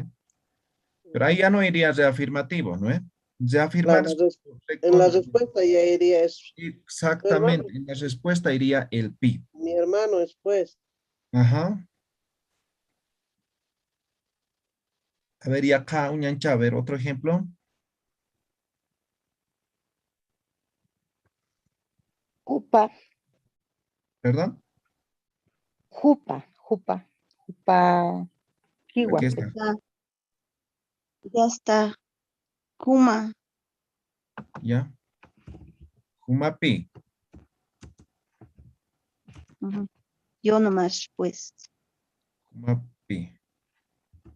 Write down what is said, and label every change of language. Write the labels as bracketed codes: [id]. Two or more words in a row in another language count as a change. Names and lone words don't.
[es] Pero ahí ya no iría reafirmativo, ¿no ve? Claro, Reafirmar es en la respuesta ya iría es su hermano. exactamente. En la respuesta iría el pi. Mi hermano es pues. Ajá. A ver, y acá, uñancha, a ver, otro ejemplo. [ay] Jupa, [es] ¿Perdón? [ay] jupa, kiwa. [es] Aquí está. Ya está. Kuma. [ay] Ya. Jumapi. [es] Ujú. Yo nomás, pues. [ay] Jumapi. Tú,